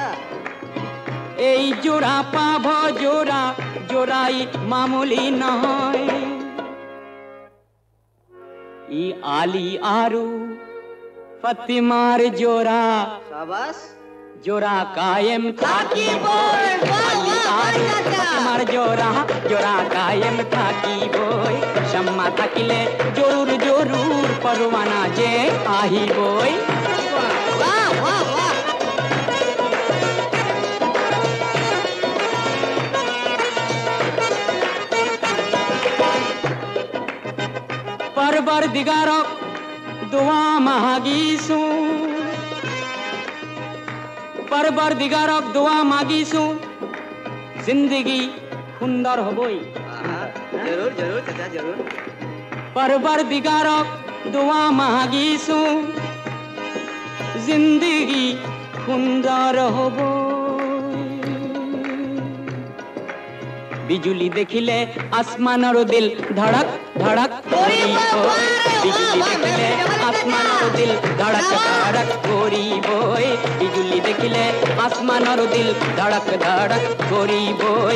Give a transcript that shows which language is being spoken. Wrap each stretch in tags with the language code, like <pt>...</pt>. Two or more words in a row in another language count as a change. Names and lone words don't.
<as>এই জোড়া পাভ জোড়া জোড়াই মামুলি নয়। ই আলী আরু ফতিমার জোড়া</as> <hi>शाबाश।</hi> <as>জোড়া কায়েম থাকিবই। আলী আরু ফতিমার জোড়া জোড়া কায়েম থাকিবই। শ্যামা থাকিলে জরুর জরুর পরওয়ানা যে আহিবই।</as> <hi>वाह वाह वाह।</hi> <as>পরবর্দিগারক দোয়া মাগিছু। পরবর্দিগারক দোয়া মাগিছু জিন্দগি সুন্দর হবই।</as> <hi>हाँ, जरूर जरूर चाचा जरूर।</hi> <as>পরবর্দিগারক দোয়া মাগিছু জিন্দগি সুন্দর হবই। বিজুলি দেখিলে আসমানর দিল ধড়ক ধড়ক করিবই। বিজুলি দেখিলে আসমানর দিল ধড়ক ধড়ক করিবই। বিজুলি দেখিলে আসমানর দিল ধড়ক ধড়ক করিবই।</as>